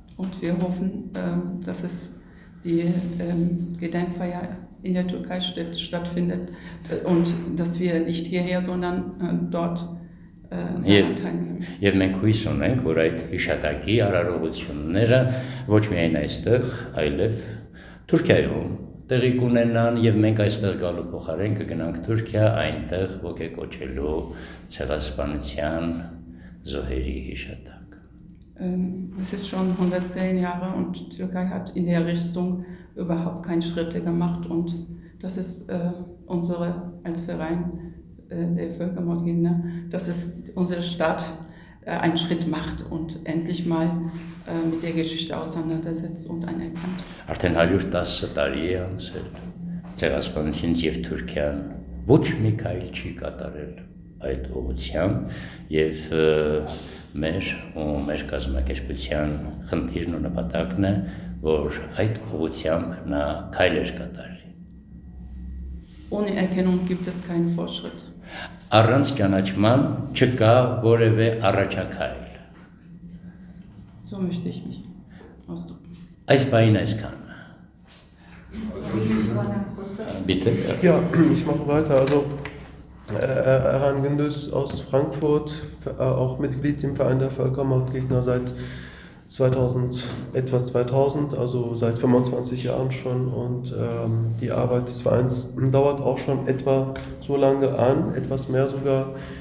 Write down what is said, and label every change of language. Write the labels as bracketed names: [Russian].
[German] Und wir hoffen, dass es die Gedenkfeier in der Türkei stattfindet und dass wir nicht hierher, sondern dort teilnehmen. [Armenian] Եվ մենք հույս ունենք, որ այդ հիշատակի արարողությունները ոչ միայն այստեղ, այլև Թուրքիայում տեղի կունենան եւ մենք այստեղ գալու փոխարեն կգնանք Թուրքիա, այնտեղ ոգեկոչելու ցեղասպանության զոհերի հիշատակ։ [German] Es ist schon 110 Jahre und die Türkei hat in der Richtung überhaupt keine Schritte gemacht und das ist unsere als Verein der Völkermordgegner, dass es unsere Stadt einen Schritt macht und endlich mal mit der Geschichte auseinandersetzt und anerkannt. [Armenian] Արդեն 110 տարի է անցել ցեղասպանությունից եւ Թուրքիան ոչ մի քայլ չի կատարել այդ ուղղությամբ եւ մեր կազմակերպության խնդիրն ու նպատակն է, որ այդ ուղղությամբ նա քայլեր կատարի։ [German] Ohne Erkennung gibt es keinen Fortschritt. [Armenian] Առանց ճանաչման չկա որևէ առաջակայլ։ [German] So möchte ich mich ausdrücken. [Armenian] Այս բային այսքան։ [German] Bitte. Ja, ich mache weiter. Also Erhan Gündüz aus Frankfurt, auch Mitglied im Verein der Völkermordgegner seit 2000, also seit 25 Jahren schon. Und die Arbeit des Vereins dauert auch schon etwa so lange an, etwas mehr sogar.